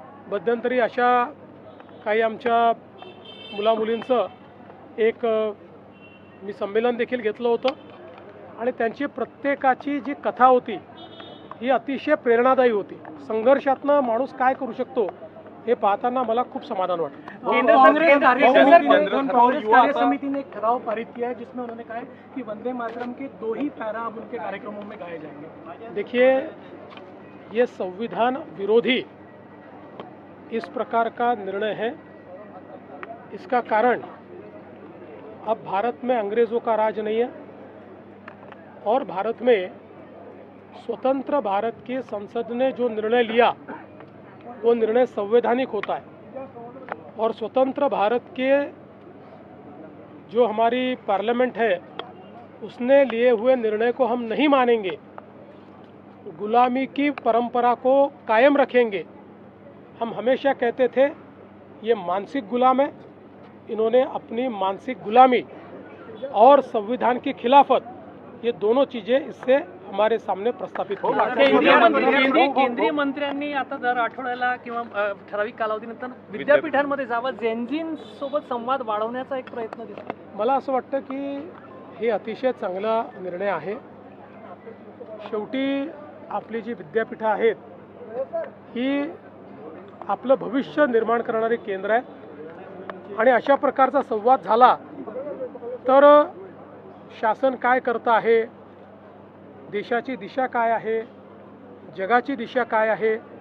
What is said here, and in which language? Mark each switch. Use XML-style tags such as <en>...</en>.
<mr>मध्यंतरी अशा काही आमच्या मुलामुलींचं एक मी संमेलन देखील घेतलं होतं आणि त्यांची प्रत्येकाची जी कथा होती ही अतिशय प्रेरणादायी होती। संघर्षातनं माणूस काय करू शकतो हे पाहताना मला खूप समाधान वाटतं।</mr> <hi>कांग्रेस कार्य समिति ने एक ठराव पारित किया है जिसमें उन्होंने कहा है कि वंदे मातरम के 2 ही पैरा अब उनके कार्यक्रमों में गाए जाएंगे। देखिए, ये संविधान विरोधी इस प्रकार का निर्णय है। इसका कारण अब भारत में अंग्रेज़ों का राज नहीं है और भारत में स्वतंत्र भारत की संसद ने जो निर्णय लिया वो निर्णय संवैधानिक होता है और स्वतंत्र भारत के जो हमारी पार्लियामेंट है उसने लिए हुए निर्णय को हम नहीं मानेंगे, गुलामी की परंपरा को कायम रखेंगे। हम हमेशा कहते थे ये मानसिक गुलाम है, इन्होंने अपनी मानसिक गुलामी और संविधान की खिलाफत, ये दोनों चीज़ें इससे हमारे सामने प्रस्थापित हो।</hi> <mr>केंद्रीय मंत्र्यांनी आता दर आठवड्याला किंवा ठराविक कालावधीनंतर विद्यापीठांमध्ये जावं, जेनझींसोबत संवाद वाढवण्याचा एक प्रयत्न दिसतो। मला असं वाटतं की हे अतिशय चांगला निर्णय आहे। शेवटी आपली जी विद्यापीठं आहेत ही आपलं भविष्य निर्माण करणारे केंद्र आहे आणि अशा प्रकारचा संवाद झाला तर शासन काय करतं आहे, देशाची दिशा काय आहे, जगाची दिशा काय आहे</mr>